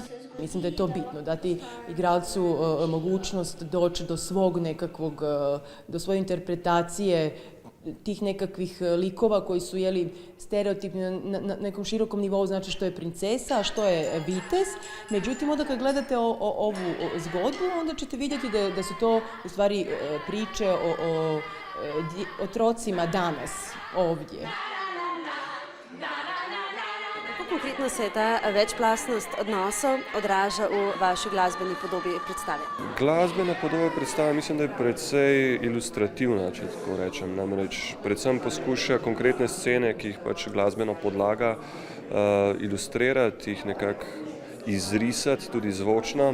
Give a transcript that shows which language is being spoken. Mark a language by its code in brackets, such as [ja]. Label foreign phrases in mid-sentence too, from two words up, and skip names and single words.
[hr] Mislim da je to bitno, dati igralcu mogućnost doći do svog nekakvog, do svoje interpretacije tih nekakvih likova koji su stereotipni na nekom širokom nivou, znači što je princesa, a što je vitez. Međutim, onda kad gledate ovu zgodbu, onda ćete vidjeti da su to u stvari priče o otrocima danas, ovdje. [sl] Kako konkretno se ta večplastnost odnosov odraža v vaši glasbeni podobi predstave? Glasbena podoba predstave mislim, da je precej ilustrativna, če tako rečem. Namreč predvsem poskuša konkretne scene, ki jih pač glasbena podlaga, ilustrirati, jih nekako izrisati, tudi zvočno.